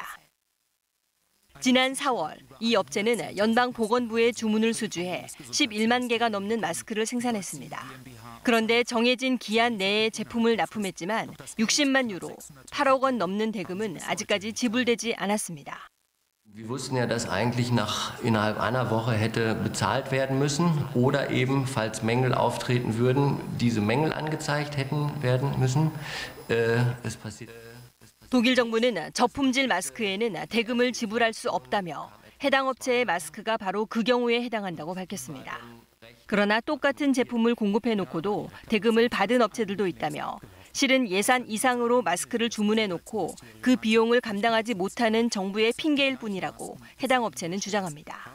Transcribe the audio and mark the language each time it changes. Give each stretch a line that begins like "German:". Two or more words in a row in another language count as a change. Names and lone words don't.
Korean: 지난 4월 이 업체는 연방보건부에 주문을 수주해 11만 개가 넘는 마스크를 생산했습니다. 그런데 정해진 기한 내에 제품을 납품했지만 60만 유로, 8억 원 넘는 대금은 아직까지 지불되지 않았습니다.
German: Wir wussten ja, dass eigentlich innerhalb einer Woche hätte bezahlt werden müssen oder eben, falls Mängel auftreten würden, diese Mängel angezeigt hätten werden müssen.
Korean: 독일 정부는 저품질 마스크에는 대금을 지불할 수 없다며 해당 업체의 마스크가 바로 그 경우에 해당한다고 밝혔습니다. 그러나 똑같은 제품을 공급해놓고도 대금을 받은 업체들도 있다며 실은 예산 이상으로 마스크를 주문해놓고 그 비용을 감당하지 못하는 정부의 핑계일 뿐이라고 해당 업체는 주장합니다.